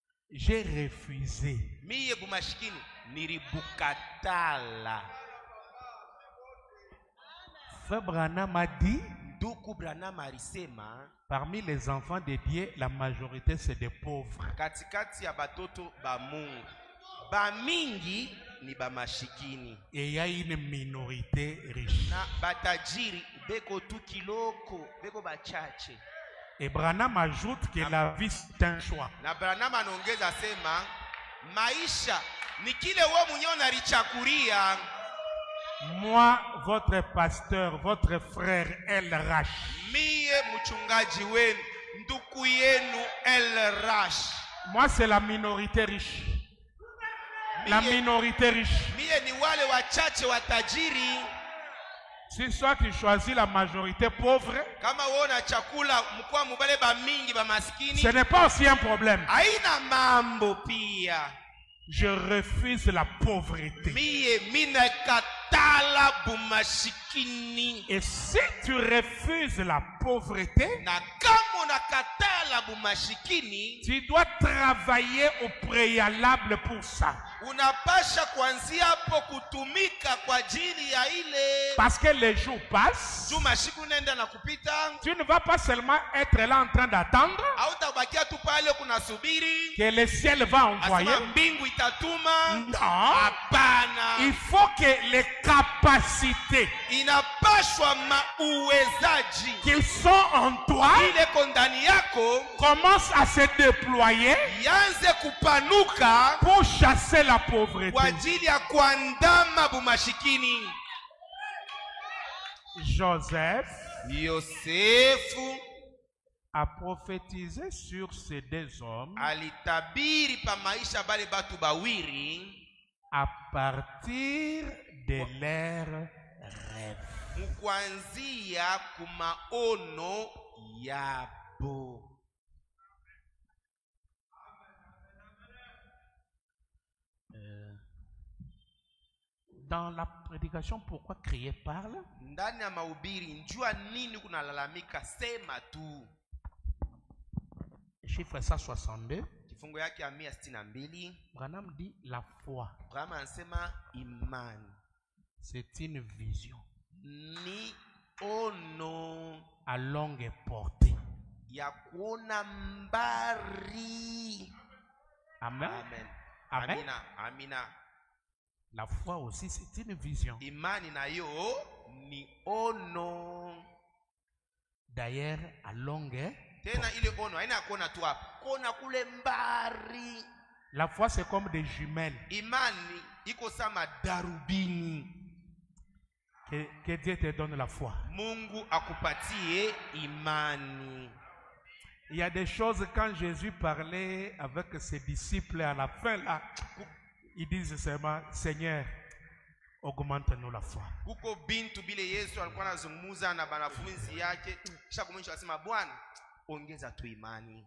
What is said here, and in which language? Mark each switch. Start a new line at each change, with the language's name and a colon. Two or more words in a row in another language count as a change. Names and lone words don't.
French: j'ai refusé.
Swahili: Miye bumashikini nilibukatala.
French: Frère Branham a dit,
Swahili: Ndugu Branham alisema,
French: parmi les enfants de Dieu, la majorité c'est des pauvres.
Swahili: katikati ya batoto ba Mungu, ba mingi ni ba mashikini.
French: Et il y a une minorité riche.
Swahili: Na batajiri beko tu kiloko, beko bachache.
French: Et Branham ajoute que la vie c'est un choix.
Swahili: Na Branham anaongeza sema, maisha ni kile wewe mwenyewe unalichakulia.
French: Moi, votre pasteur, votre frère El Rash.
Swahili: Miye mchungaji wenu, ndugu yenu El Rash.
French: Moi, c'est la minorité riche. La minorité riche.
Swahili: Miye ni wale wachache watajiri.
French: Si soit tu choisis la majorité pauvre,
Swahili: Kama wona chakula mkwa mubale ba mingi ba maskini,
French: ce n'est pas aussi un problème.
Swahili: haina mambo pia.
French: Je refuse la pauvreté.
Swahili: Miye mina katala bumashikini.
French: Et si tu refuses la pauvreté,
Swahili: Na kama unakatala bumashikini,
French: tu dois travailler au préalable pour ça.
Swahili: unapasha kuanzia hapo kutumika kwa ajili ya ile.
French: Parce que les jours passent,
Swahili: Juma siku nenda na kupita,
French: tu ne vas pas seulement être là en train d'attendre
Swahili: hautabakia tu pale kunasubiri
French: que le ciel va envoyer.
Swahili: asema mbingu itatuma.
French: Non.
Swahili: Hapana,
French: Il faut que les capacités
Swahili: inapashwa mauwezaji
French: qui sont en toi
Swahili: ile ko ndani yako
French: commencent à se déployer
Swahili: yanze kupanuka
French: pour chasser la
Swahili: kwa
French: pauvreté.
Swahili: ajili ya kuandama bumashikini.
French: Joseph
Swahili: Yosefu
French: a prophétisé sur ces deux hommes
Swahili: alitabiri pa maisha bale batu bawiri
French: à partir de leurs rêves.
Swahili: mkuanzia kumaono yabo.
French: Dans la prédication, pourquoi crier parle?
Swahili: Ndani ya mahubiri njua nini kunalalamika, sema tu.
French: Chiffre 162.
Swahili: Kifungo yake ya 162,
French: Branham dit la foi.
Swahili: Branham anasema imani
French: C'est une vision
Swahili: ni ono
French: à longue portée.
Swahili: ya kuona mbari.
French: Amen. Amen. Amen.
Swahili: Amina. Amina.
French: La foi aussi, c'est une vision.
Swahili: Imani nayo ni ono.
French: D'ailleurs, à longue.
Swahili: Tena ile ono haina kuona tu hapa, kuona kule mbari.
French: La foi, c'est comme des jumelles.
Swahili: Imani iko sama darubini.
French: Que Dieu te donne la foi.
Swahili: Mungu akupatie imani.
French: Il y a des choses, quand Jésus parlait avec ses disciples à la fin, là, ils disent seulement, Seigneur, augmente-nous la foi.
Swahili: Kuko bintu bile Yesu alikuwa anazungumza na banafunzi yake, kisha kumwisho asema, Bwana, ongeza tu imani.